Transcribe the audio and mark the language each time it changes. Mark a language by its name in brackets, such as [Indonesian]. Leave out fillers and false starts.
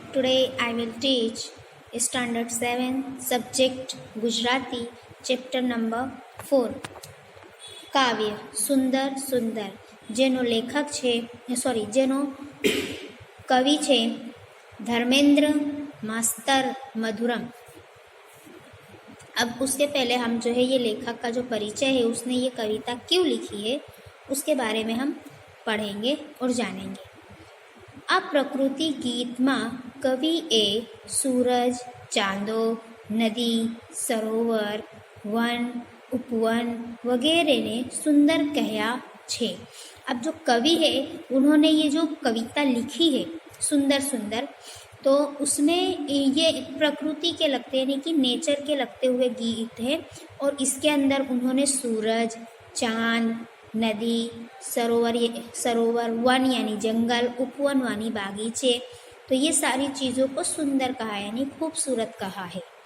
[English] Today I will teach Standard 7 subject Gujarati chapter number 4 [Gujarati] કાવ્ય સુંદર સુંદર જેનો લેખક છે જેનો કવિ છે [English] धर्मेंद्र मास्तर मधुरम। [Hindi] अब उसके पहले हम जो है ये लेखक का जो परिचय है, उसने ये कविता क्यों लिखी है उसके बारे में हम पढ़ेंगे और जानेंगे। [Gujarati] આ પ્રકૃતિ ગીતમાં કવિએ સૂરજ, ચાંદો, નદી, સરોવર, વન, उपवन वगैरह ने सुंदर कहया छे। [Hindi] अब जो कवि है उन्होंने ये जो कविता लिखी है सुंदर सुंदर, तो उसमें ये प्रकृति के लगते यानी कि नेचर के लगते हुए गीत है, और इसके अंदर उन्होंने सूरज, चांद, नदी, सरोवर, वन यानी जंगल, उपवन यानी बागीचे, तो ये सारी चीज़ों को सुंदर कहा है यानी खूबसूरत कहा है।